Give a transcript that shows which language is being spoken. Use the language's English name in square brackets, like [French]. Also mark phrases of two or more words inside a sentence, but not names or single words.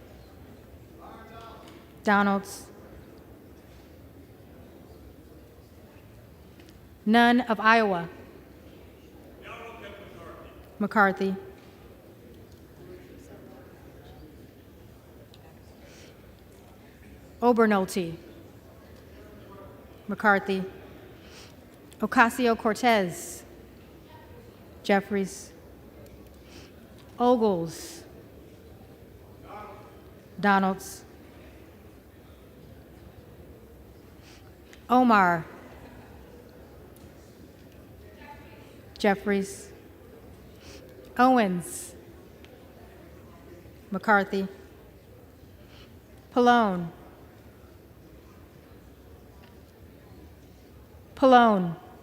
[English] Donalds, None of Iowa, McCarthy, Obernolte, McCarthy, Ocasio-Cortez, Jeffries, Ogles, Donalds, Omar, Jeffries, Owens, McCarthy, Pallone, Pallone,